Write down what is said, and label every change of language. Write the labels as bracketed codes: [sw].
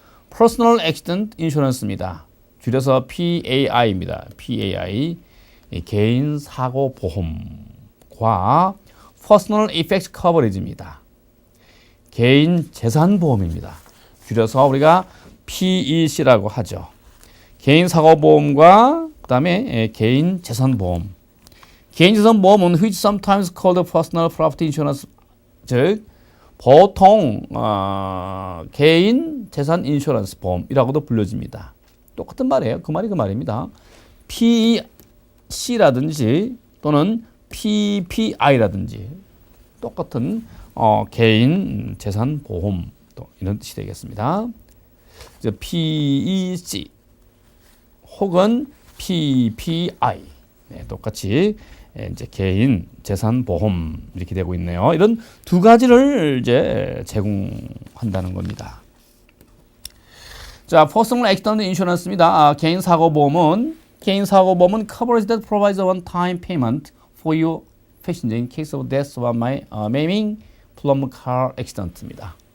[en] Personal Accident Insurance입니다. [ko] 줄여서 PAI입니다. PAI 개인 사고 보험과 Personal Effects Coverage입니다. 개인 재산 보험입니다. 줄여서 우리가 PEC라고 하죠. 개인 사고 보험과 그다음에 개인 재산 보험. 개인 재산 보험은 [en] which sometimes called personal property insurance, [ko] 즉 보통 개인 재산 인슈런스 보험이라고도 불려집니다. 똑같은 말이에요. 그 말입니다. PEC라든지 또는 PPI라든지 똑같은 개인 재산 보험 또 이런 뜻이 되겠습니다. PEC 혹은 PPI 똑같이 이제 개인 재산 보험 이렇게 되고 있네요. 이런 두 가지를 이제 제공한다는 겁니다. [en] 자, Personal Accident Insurance입니다. [ko] 개인 사고 보험은 [en] coverage that provides a one-time payment for your passenger in case of death or maiming from car accident입니다.